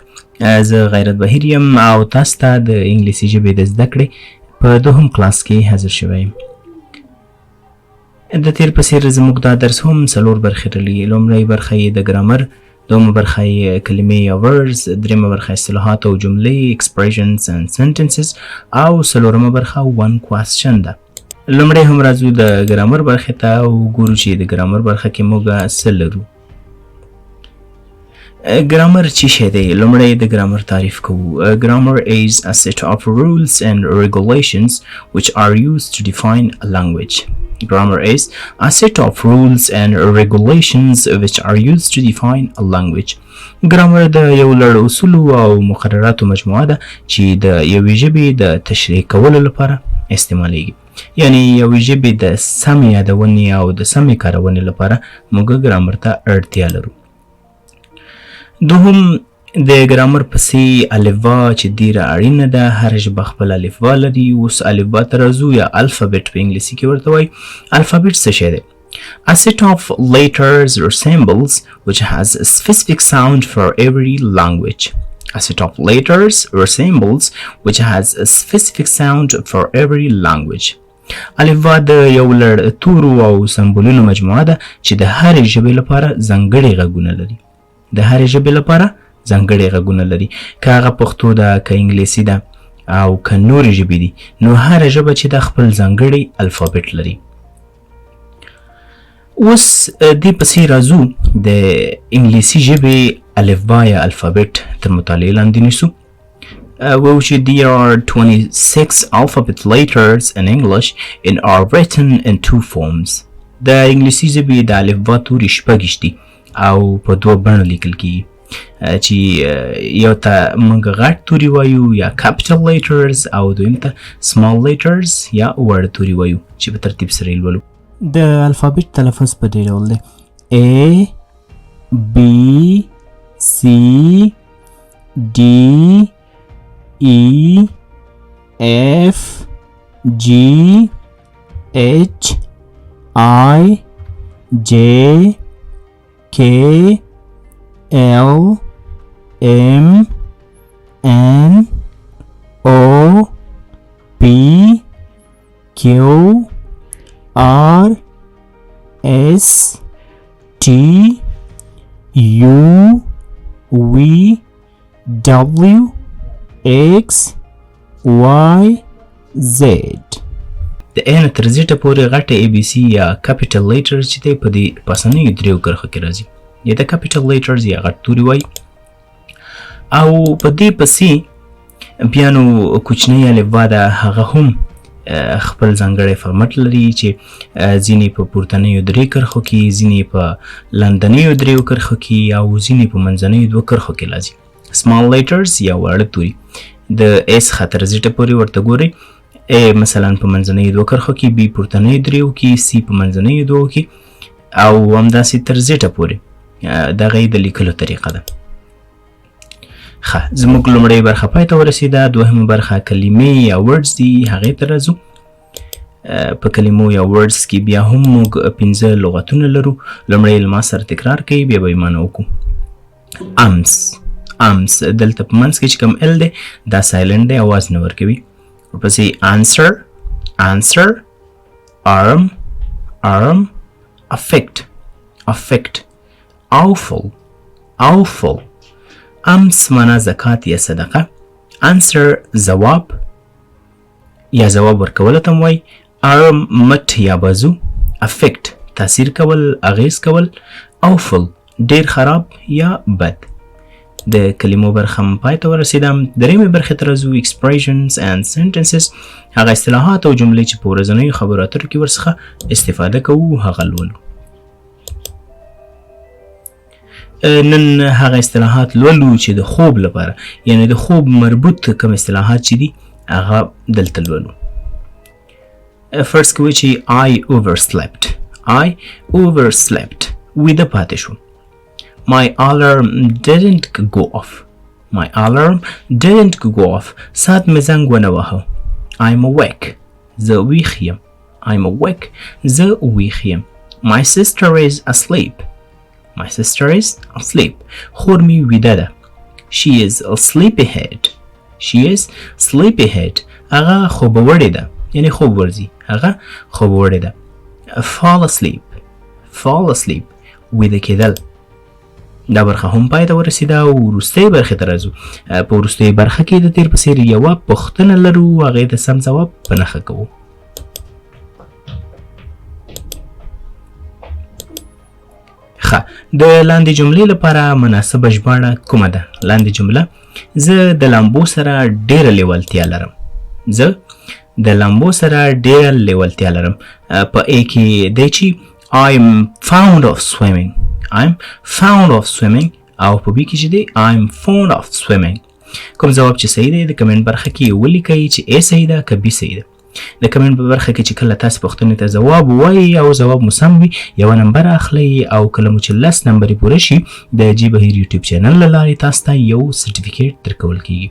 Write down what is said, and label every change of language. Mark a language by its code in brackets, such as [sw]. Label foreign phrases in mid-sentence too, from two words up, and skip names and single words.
[ps] زه غیرت بهیر یم او تاسو ته د انګلیسي ژبې د زده کړې په دوهم کلاس کې حاضر شوی یم. د تیر په څیر زموږ دا درس هم څلور برخې لري. لومړۍ برخه یې د ګرامر، دوهمه برخه یې کلمې یا words، دریمه برخه اصطلاحات او جملې [en] expressions and sentences [ps] او څلورمه برخه [en] one question [ps] ده. لومړی هم راځو د ګرامر برخې ته او ګورو چې د ګرامر برخه کې موږ څه لرو. Grammar څه شی دی؟ لومړی د grammar تعریف کوو. [en] Grammar is a set of rules and regulations which are used to define a language. Grammar is a set of rules and regulations which are used to define a language. [ps] Grammar د یو لړ اصولو او مقرراتو مجموعه ده چې د یوې ژبې د تشریح کولو لپاره استعمالیږي. یعنی یوې ژبې د سمې یادونې او د سمې کارونې لپاره موږ ګرامر ته اړتیا لرو. دوهم د ګرامر پسې الفبا چې ډیره اړینه ده. هر ژبه خپل الفبا لري. اوس الفبا ته راځو یا الفابet په انګلیسي کې ورته وایي. الفابet څه شی دی؟ [en] A set of letters or symbols which has a specific sound for every language. A set of letters or symbols which has a specific sound for every language. [ps] الفبا د یو لړ تورو او سمبولونو مجموعه ده چې د هرې ژبې لپاره ځانګړي غږونه لري. د هرې ژبې لپاره ځانګړي غږونه لري. که هغه پښتو ده، که انګلیسي ده او که نورې ژبې دي، نو هره ژبه چې ده خپل ځانګړی الفابet لري. اوس دې پسې راځو د انګلیسي ژبې الفبا یا الفابet تر مطالعې لاندې نیسو. وایو چې [en] there are 26 alphabet letters in English and are written in two forms. [ps] د انګلیسي ژبې د الفبا توري شپږ دي او په دوه بڼو لیکل کیږي چې یو ته موږ غټ توري وایو یا [en] capital letters [ps] او دویم ته [en] small letters [ps] یا وړ توري وایو چې په ترتیب سره یې لولو. د الفابet تلفظ په دې ډول دی: [en] A B C D E F G H I J K L M N O P Q R S T U V W X Y Z. [ps] د A نه تر Z پورې غټه ABC یا [en] capital letters [ps] چې دی په دې پاسنیو دریو کرښو کې راځي. یا د [en] capital letters [ps] یا غټ توري وایي. او په دې پسې بیا نو کوچنۍ الفبا ده، هغه هم خپل ځانګړی فارمټ لري چې ځینې په پورتنیو درې کرښو کې، ځینې په لاندنیو دریو کرښو کې او ځینې په منځنیو دوه کرښو کې راځي. [en] small letters [ps] یا واړه توري د S څخه تر Z پورې ورته ګورئ. A مثلا په منځنیو دوه کرښو کې، B پورتنیو دریو کې، C په منځنیو دوو کې او همداسې تر Z پورې. دغه یې د لیکلو طریقه ده. ښه، زموږ لومړۍ برخه پای ته ورسېده. دوهمه برخه کلمې یا words دي، هغې ته راځو. په کلمو یا words کې بیا هم موږ 5 لغتونه لرو. لومړی یې له ما سره تکرار کوي، بیا به یې معنا وکړو. امس دلته په منځ کې چې کوم ال دی دا سایلنټ دی، اواز نه ورکوي. ورپسې [en] answer arm affect awful [ps] امس معنا زکات یا صدقه. answer ځواب یا ځواب ورکول ته وایي. arm مټ یا بازو. affect تاثیر کول، اغیز کول. awful ډیر خراب یا بد. د کلمو برخه هم پای ته ورسېدم. درېیمې برخې ته راځو [en] expressions and sentences. [ps] هغه اصطلاحات او جملې چې په ورځنیو خبرو اترو کې ورڅخه استفاده کوو هغه لولو. نن هغه اصطلاحات لولو چې د خوب لپاره، یعنی د خوب مربوط کوم اصطلاحات چې دي هغه دلته لولو. فرست کې وایي چې [en] I overslept [ps] ویده پاتې شوم. [en] My alarm didn't go off. [ps] ساعت مې زنګ ونه واهه. [en] I'm awake. [ps] زه ویښ یم. [en] My sister is asleep. My sister is asleep. [ps] خور مې ویده ده. [en] She is sleepyhead. She is sleepyhead. [ps] هغه خوب وړې ده. یعنی خوب ورځي. هغه خوب وړې ده. [en] Fall asleep. Fall asleep. [ps] ویده کېدل. دا برخه هم پای ته ورسېده او وروستۍ برخې ته راځو. په وروستۍ برخه کې د تیر په څېر یوه پوښتنه لرو، هغې ته سم ځواب په نښه کوو. ښه، د لاندې جملې لپاره مناسبه ژباړه کومه ده؟ لاندې جمله: زه د لامبو سره ډېره لیوالتیا لرم. زه د لامبو سره ډېره لیوالتیا لرم. په ا کې دی چې [en] I'm fond of swimming. I'm fond of swimming. [ps] او په بي کې چې دی [en] I'm fond of swimming. [ps] کوم ځواب چې صحیح دی د کمنټ برخه کې ولیکئ چې ا صحیح ده که بي صحیح ده. د کمنټ په برخه کې چې کله تاسو پوښتنې ته ځواب ووایئ او ځواب مو سم وي یوه نمبر اخلئ، او کله مو چې 10 نمبرې پوره شي د جي بهیر یوټیوب چینل له لارې تاسو ته یو سرټیفیکیټ درکول کیږي.